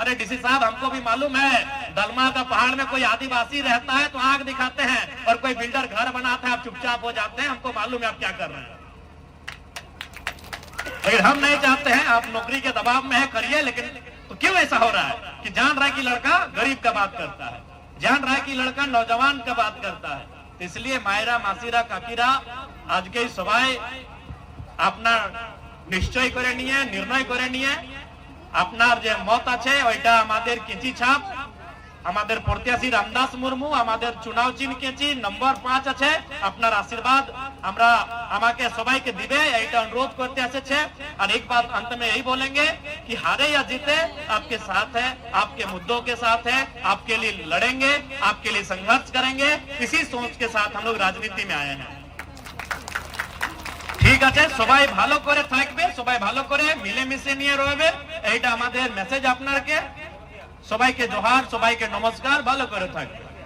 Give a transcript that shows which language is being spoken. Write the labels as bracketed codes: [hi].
[hi] अरे डीसी साहब, हमको भी मालूम है, दलमा का पहाड़ में कोई आदिवासी रहता है तो आंख दिखाते हैं, और कोई बिल्डर घर बनाता है आप चुपचाप हो जाते हैं। हमको मालूम है आप क्या कर रहे हैं। लेकिन हम नहीं चाहते हैं, आप नौकरी के दबाव में है, करिए, लेकिन तो क्यों ऐसा हो रहा है कि जान रहा है कि लड़का गरीब का बात करता है, जान रहा है कि लड़का नौजवान का बात करता है। तो इसलिए मायरा मासिरा काकीरा आज के सभाয় [bn] আপনার নিশ্চয় করে নিয়ে নির্ণয় করে নিয়ে আপনার যে মত আছে ওইটা আমাদের কেঁচি ছাপ, আমাদের প্রত্যাশী রামদাস মুর্মু আমাদের চুনাও চিহ্ন কেঁচি নম্বর 5 আছে, আপনার আশীর্বাদ আমরা আমাকে সবাইকে দিবে এইটা অনুরোধ করতে এসেছে। [hi] আর एक बात अंत में यही बोलेंगे कि हारे या जीते आपके साथ है, आपके मुद्दों के साथ है, आपके लिए लड़ेंगे, आपके लिए संघर्ष करेंगे, इसी सोच के साथ हम लोग राजनीति में आए हैं। [bn] ঠিক আছে, সবাই ভালো করে থাকবে, সবাই ভালো করে মিলেমিশে নিয়ে রইবে, এইটা আমাদের মেসেজ আপনাকে। সবাইকে জোহার, সবাইকে নমস্কার, ভালো করে থাকবে।